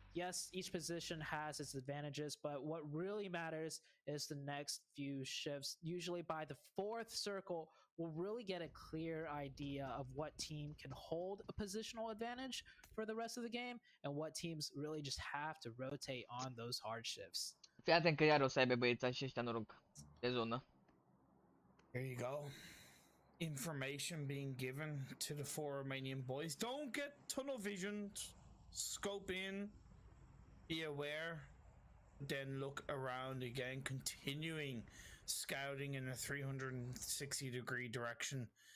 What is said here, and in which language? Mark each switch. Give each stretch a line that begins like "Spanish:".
English: Yes, each position has its advantages, but what really matters is the next few shifts. Usually by the 4th circle, we'll really get a clear idea of what team can hold a positional advantage for the rest of the game and what teams really just have to rotate on those hard shifts.
Romanian: Fii atent că iar o să aibă băieții ăștia noroc de zonă.
English: There you go. Information being given to the 4 Romanian boys. Don't get tunnel visioned. Scope in. Be aware. Then look around again. Continuing scouting in a 360-degree direction.